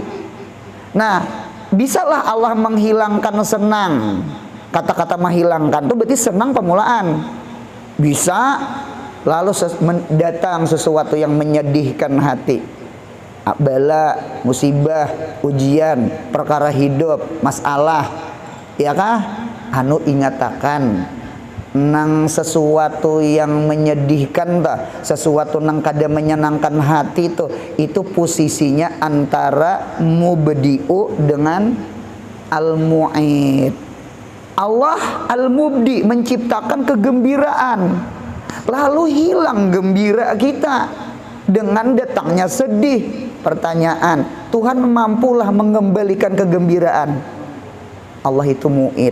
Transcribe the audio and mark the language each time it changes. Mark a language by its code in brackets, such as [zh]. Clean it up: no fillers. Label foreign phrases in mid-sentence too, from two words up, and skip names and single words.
[id] Nah, bisalah Allah menghilangkan senang. Kata-kata menghilangkan itu berarti senang permulaan. Bisa. Lalu datang sesuatu yang menyedihkan hati. Bala, musibah, ujian, perkara hidup, masalah. Ya kah? Anu ingatakan nang sesuatu yang menyedihkan ta, sesuatu nang kada menyenangkan hati itu posisinya antara mubdi'u dengan al-mu'id. Allah al-mubdi menciptakan kegembiraan, lalu hilang gembira kita dengan datangnya sedih. Pertanyaan, Tuhan mampulah mengembalikan kegembiraan? Allah itu mu'id.